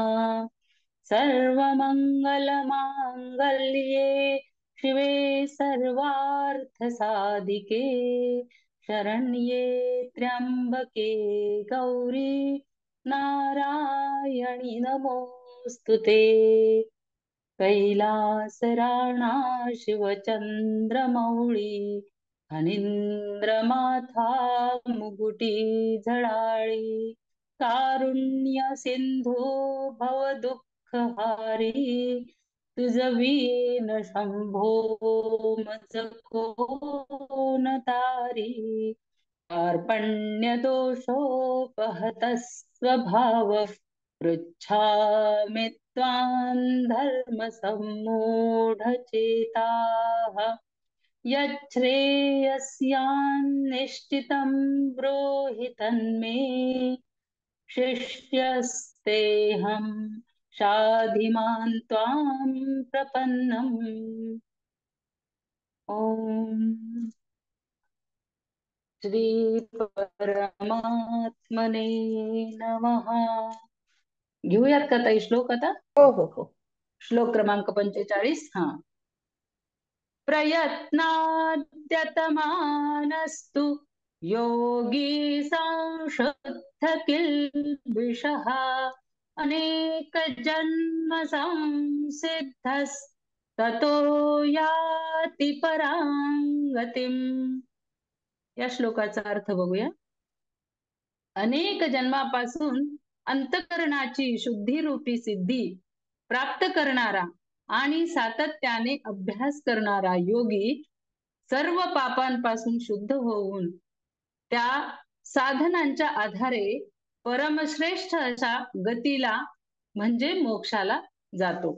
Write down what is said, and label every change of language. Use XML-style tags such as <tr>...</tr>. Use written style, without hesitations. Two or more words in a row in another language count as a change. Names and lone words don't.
<sa>सर्वमङ्गलमाङ्गल्ये शिवे सर्वार्थसाधिके शरण्ये त्र्यम्बके गौरी नारायणी नमोस्तुते.</sa> <mr>कैलासराणा शिवचंद्रमौळी फणींद्रमाथा मुकुटी झळाळी. कारुण्य सिंधू भवदुःखहारी तुझ वीण शंभो मज कोण तारी.</mr> <sa>कार्पण्यदोषोपहत स्वभाव पृच्छामि त्वां धर्मसम्मूढचेताः. यच्छ्रेयस्यान्निश्चितं ब्रूहि तन्मे शिष्यस्तेऽहं शाधिमां त्वां प्रपन्नम्. ॐ श्री परमात्मने नमः.</sa> <mr>घेऊयात का ताई श्लोक आता? हो हो हो. श्लोक क्रमांक 45. हा.</mr> <sa>प्रयत्नाद्यतमानस्तु योगी संशुद्ध किल्बिषः अनेक जन्म संसिद्धस्ततो याति परां गतिम्.</sa> <mr>या श्लोकाचा अर्थ बघूया. अनेक जन्मापासून अंतःकरणाची शुद्धी सिद्धी प्राप्त करणारा आणि सातत्याने अभ्यास करणारा योगी सर्व पापांपासून शुद्ध होऊन त्या साधनांच्या आधारे परमश्रेष्ठ अशा गतीला म्हणजे मोक्षाला जातो.</mr>